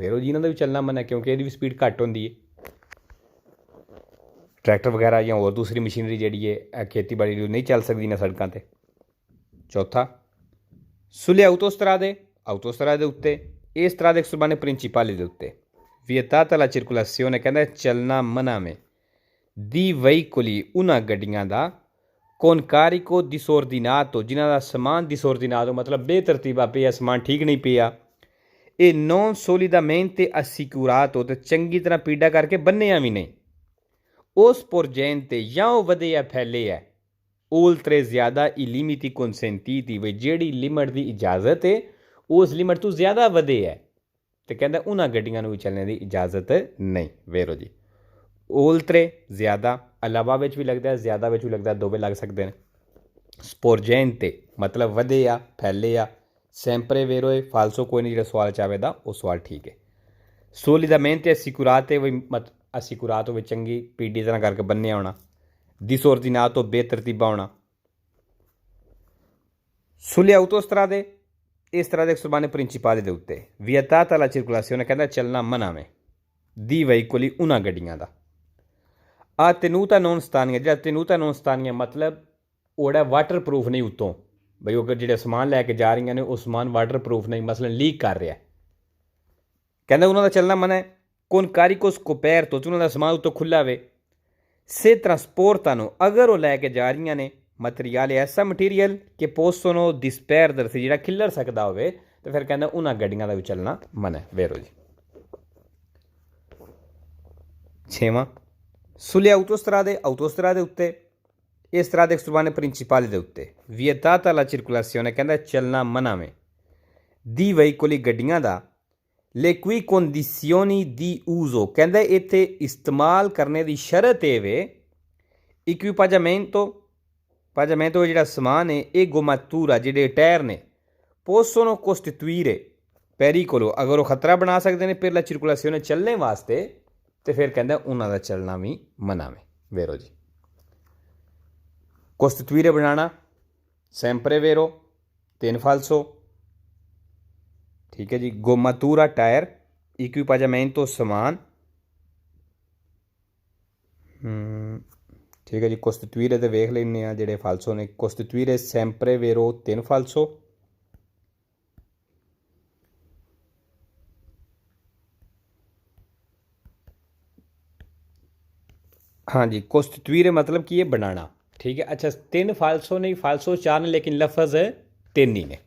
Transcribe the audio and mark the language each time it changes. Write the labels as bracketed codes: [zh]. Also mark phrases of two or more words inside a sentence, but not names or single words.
[pa] ਵੇਰੋ ਜੀ, ਇਹਨਾਂ ਦਾ ਵੀ ਚੱਲਣਾ ਮਨਾ, ਕਿਉਂਕਿ ਇਹਦੀ ਵੀ ਸਪੀਡ ਘੱਟ ਹੁੰਦੀ ਹੈ। ਟਰੈਕਟਰ ਵਗੈਰਾ ਜਾਂ ਹੋਰ ਦੂਸਰੀ ਮਸ਼ੀਨਰੀ ਜਿਹੜੀ ਹੈ ਖੇਤੀਬਾੜੀ ਲਈ ਨਹੀਂ ਚੱਲ ਸਕਦੀ ਨਾ ਸੜਕਾਂ 'ਤੇ। ਚੌਥਾ, [it] sulle autostrade [pa] ਉੱਤੇ ਇਸ ਤਰ੍ਹਾਂ ਦੇ [it] extraurbane principali [pa] ਦੇ ਉੱਤੇ [it] vietata la circolazione [pa] ਕਹਿੰਦਾ ਚੱਲਣਾ ਮਨਾ ਵੇ [it] di veicoli [pa] ਉਹਨਾਂ ਗੱਡੀਆਂ ਦਾ [it] con carico disordinato [pa] ਜਿਨ੍ਹਾਂ ਦਾ ਸਮਾਨ disordinato ਮਤਲਬ ਬੇਤਰਤੀਬਾ ਪਿਆ, ਸਮਾਨ ਠੀਕ ਨਹੀਂ ਪਿਆ। ਇਹ [it] non solidamente assicurato [pa] ਤੇ ਚੰਗੀ ਤਰ੍ਹਾਂ ਪੀੜਾ ਕਰਕੇ ਬੰਨਿਆ ਵੀ ਨਹੀਂ। ਉਸ sporgente ਜਾਂ ਉਹ ਵਧੇ ਆ ਫੈਲੇ ਆ oltre ਜ਼ਿਆਦਾ [it] i limiti consentiti [pa] ਵੀ ਜਿਹੜੀ ਲਿਮਟ ਦੀ ਇਜਾਜ਼ਤ ਹੈ ਉਸ ਲਿਮਟ ਤੋਂ ਜ਼ਿਆਦਾ ਵਧੇ ਹੈ, ਤੇ ਕਹਿੰਦਾ ਉਹਨਾਂ ਗੱਡੀਆਂ ਨੂੰ ਵੀ ਚੱਲਣ ਦੀ ਇਜਾਜ਼ਤ ਨਹੀਂ। ਵੇਰੋ ਜੀ। oltre ਜ਼ਿਆਦਾ, ਇਲਾਵਾ ਵਿੱਚ ਵੀ ਲੱਗਦਾ, ਜ਼ਿਆਦਾ ਵਿੱਚ ਵੀ ਲੱਗਦਾ, ਦੋਵੇਂ ਲੱਗ ਸਕਦੇ ਨੇ। sporgente ਮਤਲਬ ਵਧੇ ਆ, ਫੈਲੇ ਆ। [it] sempre vero [pa] ਹੈ, falso ਕੋਈ ਨਹੀਂ। ਜਿਹੜਾ ਸਵਾਲ ਚਾਹਵੇ ਦਾ ਉਹ ਸਵਾਲ ਠੀਕ ਹੈ। [it] solidamente assicurate [pa] ਵੀ assicurato ਵੀ ਚੰਗੀ ਪੀੜੀ ਤਰ੍ਹਾਂ ਕਰਕੇ ਬੰਨਿਆ ਹੋਣਾ। disordinato ਬੇਤਰਤੀਬਾ ਹੋਣਾ। [it] sulle autostrade [pa] ਇਸ ਤਰ੍ਹਾਂ ਦੇ [it] extraurbane principali [pa] ਦੇ ਉੱਤੇ [it] vietata la circolazione [pa] ਕਹਿੰਦਾ ਚੱਲਣਾ ਮਨਾ ਵੇ [it] di veicoli [pa] ਉਹਨਾਂ ਗੱਡੀਆਂ ਦਾ। ਆ [it] tenuta non stania, [pa] ਜਿਹੜਾ [it] tenuta non stania [pa] ਮਤਲਬ ਉਹਦਾ [en] water proof [pa] ਨਹੀਂ ਉੱਤੋਂ, ਬਈ ਉਹ ਜਿਹੜੇ ਸਮਾਨ ਲੈ ਕੇ ਜਾ ਰਹੀਆਂ ਨੇ ਉਹ ਸਮਾਨ [en] water proof [pa] ਨਹੀਂ, ਮਸਲਨ ਲੀਕ ਕਰ ਰਿਹਾ, ਕਹਿੰਦਾ ਉਹਨਾਂ ਦਾ ਚੱਲਣਾ ਮਨਾ ਹੈ। [it] con carico scoperto [pa] ਉਹਨਾਂ ਦਾ ਸਮਾਨ ਉੱਤੋਂ ਖੁੱਲ੍ਹਾ ਵੇ। [it] se trasportano [pa] ਅਗਰ ਉਹ ਲੈ ਕੇ ਜਾ ਰਹੀਆਂ ਨੇ ਮਟੀਰੀਅਲ ਐਸਾ ਮਟੀਰੀਅਲ ਕਿ [it] possono disperdersi [pa] ਜਿਹੜਾ ਖਿੱਲਰ ਸਕਦਾ ਹੋਵੇ, ਤੇ ਫਿਰ ਕਹਿੰਦਾ ਉਹਨਾਂ ਗੱਡੀਆਂ ਦਾ ਵੀ ਚੱਲਣਾ ਮਨਾ ਹੈ। ਵੇਰੋ ਜੀ। ਛੇਵਾਂ, [it] sulle autostrade [pa] ਉੱਤੇ ਇਸ ਤਰ੍ਹਾਂ ਦੇ [it] extraurbane principali [pa] ਦੇ ਉੱਤੇ [it] vietata la circolazione [pa] ਕਹਿੰਦਾ ਚੱਲਣਾ ਮਨਾ ਵੇ [it] di veicoli [pa] ਗੱਡੀਆਂ ਦਾ [it] le cui condizioni di uso [pa] ਕਹਿੰਦਾ ਇੱਥੇ ਇਸਤੇਮਾਲ ਕਰਨੇ ਦੀ ਸ਼ਰਤ ਇਹ ਵੇ equipaggiamento ਜਿਹੜਾ ਸਮਾਨ ਹੈ ਇਹ ਗੋਮਾਤੂਰਾ ਜਿਹੜੇ ਟਾਇਰ ਨੇ [it] possono costituire pericolo [pa] ਅਗਰ ਉਹ ਖਤਰਾ ਬਣਾ ਸਕਦੇ ਨੇ [it] per la circolazione [pa] ਚੱਲਣੇ ਵਾਸਤੇ, ਤੇ ਫਿਰ ਕਹਿੰਦਾ ਉਹਨਾਂ ਦਾ ਚੱਲਣਾ ਵੀ ਮਨਾ ਵੇ। ਵੇਰੋ ਜੀ। costituire ਬਣਾਉਣਾ [it] sempre vero, [pa] 3 falso, ਠੀਕ ਹੈ ਜੀ। ਗੋਮਾਤੂਰਾ ਟਾਇਰ, equipaggiamento ਸਮਾਨ, ਠੀਕ ਹੈ ਜੀ। costituire ਤੇ ਵੇਖ ਲੈਂਦੇ ਹਾਂ ਜਿਹੜੇ ਫਾਲਸੋ ਨੇ। [it] costituire sempre vero, [pa] 3 falso, ਹਾਂਜੀ। costituire ਮਤਲਬ ਕੀ ਹੈ ਬਣਾਉਣਾ, ਠੀਕ ਹੈ। ਅੱਛਾ, 3 ਫਾਲਸੋ ਨਹੀਂ, ਫਾਲਸੋ 4 ਨੇ, ਲੇਕਿਨ ਲਫ਼ਜ਼ 3 ਹੀ ਨੇ।